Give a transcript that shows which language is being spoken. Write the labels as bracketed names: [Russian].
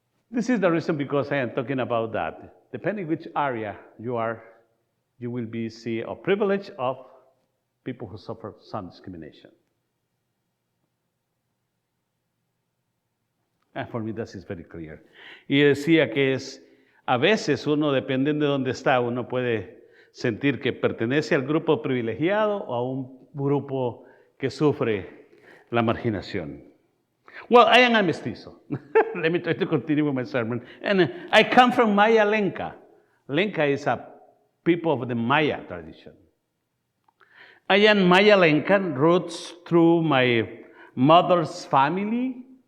[English] This is the reason because I am talking about that. Depending which area you are, you will be see a privilege of people who suffer some discrimination. And for me, that is very clear. [Spanish] Y decía que a veces uno, dependiendo de dónde está, uno puede sentir que pertenece al grupo privilegiado o a un grupo que sufre la marginación. [English] Well, I am a mestizo. Let me try to continue with my sermon. And I come from Maya Lenca. Lenca is a people of the Maya tradition. I am Maya Lencan, roots through my mother's family.